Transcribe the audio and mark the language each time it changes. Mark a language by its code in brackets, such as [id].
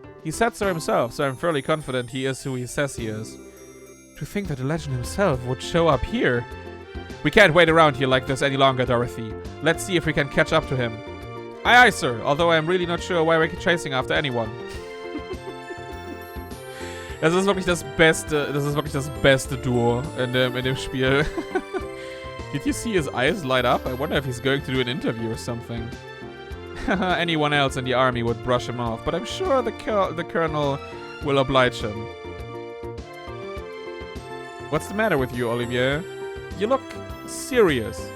[en] He said so himself, so I'm fairly confident he is who he says he is. To think that the legend himself would show up here. We can't wait around here like this any longer, Dorothy. Let's see if we can catch up to him. Aye, aye, sir. Although I'm really not sure why we're chasing after anyone. [de] Das ist wirklich das beste Duo in dem Spiel. [en] Did you see his eyes light up? I wonder if he's going to do an interview or something. Anyone else in the army would brush him off, but I'm sure the colonel will oblige him. What's the matter with you, Olivier? You look serious.